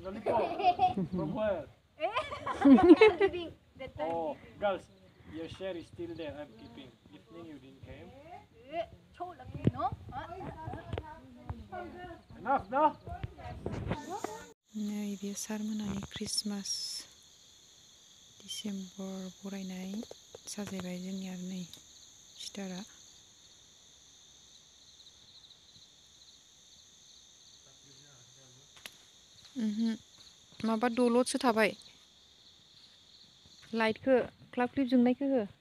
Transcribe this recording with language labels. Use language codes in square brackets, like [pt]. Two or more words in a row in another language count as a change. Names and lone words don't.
[en] Lollipop? From where? Oh, girls, your share is still there. I'm keeping. Evening you didn't came. Enough, no? [brx] नै बे सारमोनानि क्रिसमास डिसेम्बर बरायनाय साजायबाय जोंनि आरो नै स्टारा माबा दलदसो थाबाय लाइटखौ [en] club clip [brx] जोंनायखौ हो